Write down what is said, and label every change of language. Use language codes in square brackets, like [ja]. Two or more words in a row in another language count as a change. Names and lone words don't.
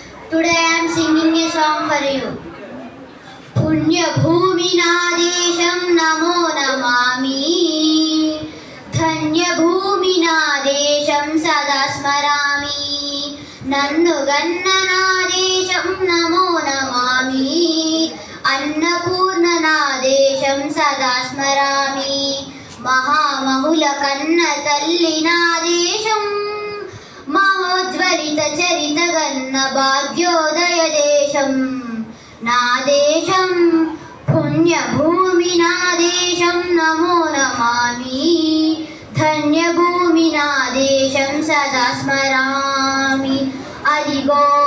[en] Today I am singing a song for you. [te] పుణ్య భూమి నా దేశం [sa] नमो नमामि. [te] ధన్య భూమి నా దేశం [sa] सदा स्मरामि. [te] నన్ను గన్న నా దేశం [sa] नमो नमामि. [te] అన్నపూర్ణ నా దేశం [sa] सदा स्मरामि. [te] మహామహుల కన్న తల్లి నా దేశం. మహోజ్వలిత చరిత గన్న భాగ్యోదయ దేశం నా దేశం పుణ్యభూమి నా దేశం [sa] నమో నమామి [te] ధన్యభూమి నా దేశం [sa] సదా స్మరామి [te] అదిగో